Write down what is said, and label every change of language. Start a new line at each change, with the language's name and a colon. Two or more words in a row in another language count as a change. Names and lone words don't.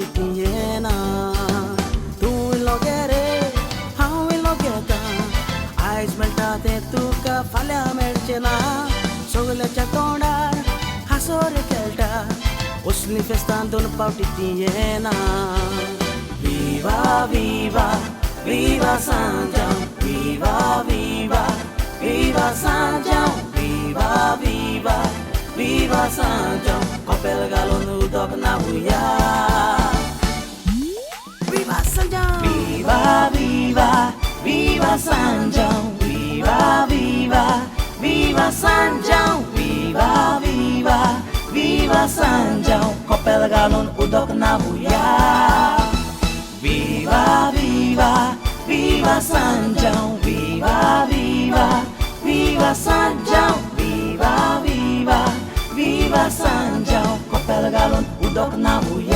Konkani: ती येना तूं इल्लो घे रे हांव इल्लो घेता आयज मेळटा तें तुका फाल्यां मेळचें ना सगल्याच्या तोंडार हांसोर खेळटा असलीं फेस्तां दोन पावटी ती येना
Portuguese: Viva, viva, viva San João Viva, viva, viva San João Viva, viva, viva San João Kopel
Konkani: galon udok na buya
Portuguese: Viva San João Viva, viva, viva San João Viva, viva, viva San João Viva, viva, viva San João
Konkani: Kopel galon udok na buya
Portuguese: Viva, viva, viva San João Viva, viva, viva San João Viva, viva, viva San João
Konkani: Kopel galon udok na